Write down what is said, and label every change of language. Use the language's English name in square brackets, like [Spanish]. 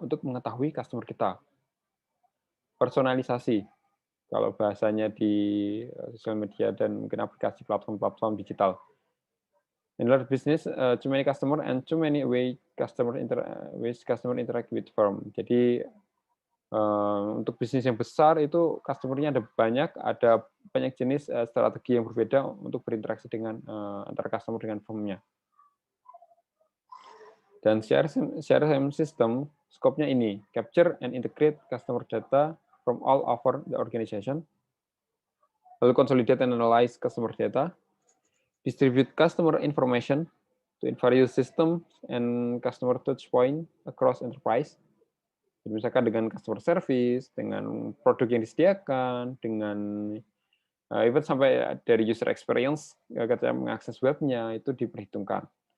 [Indonesian] Untuk mengetahui customer kita. Personalisasi, kalau bahasanya di sosial media dan mungkin aplikasi platform-platform digital. [English] In our business, too many customer and too many ways customer interact with firm. [Indonesian] Jadi untuk bisnis yang besar itu customer-nya ada banyak jenis strategi yang berbeda untuk berinteraksi dengan antara customer dengan firm-nya. Dan [English] CRM system scope-nya ini, capture and integrate customer data from all over the organization, [Indonesian] lalu [English] consolidate and analyze customer data, distribute customer information to various systems and customer touch point across enterprise. [Indonesian] Jadi misalkan dengan customer service, dengan produk yang disediakan, dengan even sampai dari user experience, ketika mengakses webnya itu diperhitungkan.